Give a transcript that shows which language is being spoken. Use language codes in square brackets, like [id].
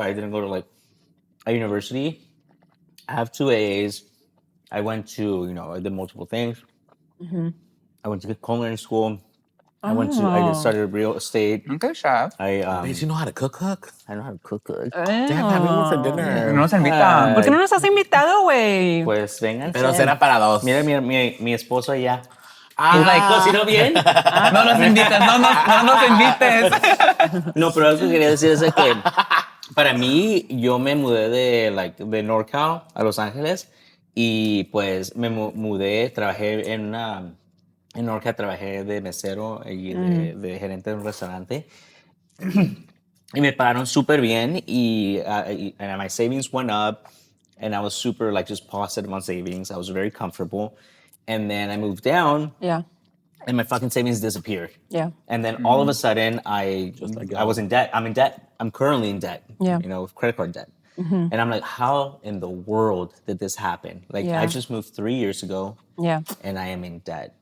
[en] I didn't go to like a university. I have 2 A's. I went to, I did multiple things. I went to culinary school. I started real estate. Okay, chef. Bitch, you know how to cook? I know how to cook good. Damn, having one for dinner. [es] No nos invitan. ¿Por qué no nos has invitado, güey? Pues vengan. Pero será para dos. Mira mi esposo allá. Ah, ¿Cocinó bien? No nos invites, no nos invites. No, pero algo que quería decir es de que para mí, yo me mudé de NorCal a Los Ángeles y pues me mudé, trabajé en NorCal, trabajé de mesero y de gerente de un restaurante y me pagaron súper bien y [en] and my savings went up and I was super just positive on savings. I was very comfortable. And then I moved down Yeah. and my fucking savings disappeared. Yeah. And then all of a sudden, I was in debt. I'm in debt. I'm currently in debt. Yeah. With credit card debt. And I'm like, how in the world did this happen? Like, Yeah. I just moved 3 years ago. Yeah. And I am in debt.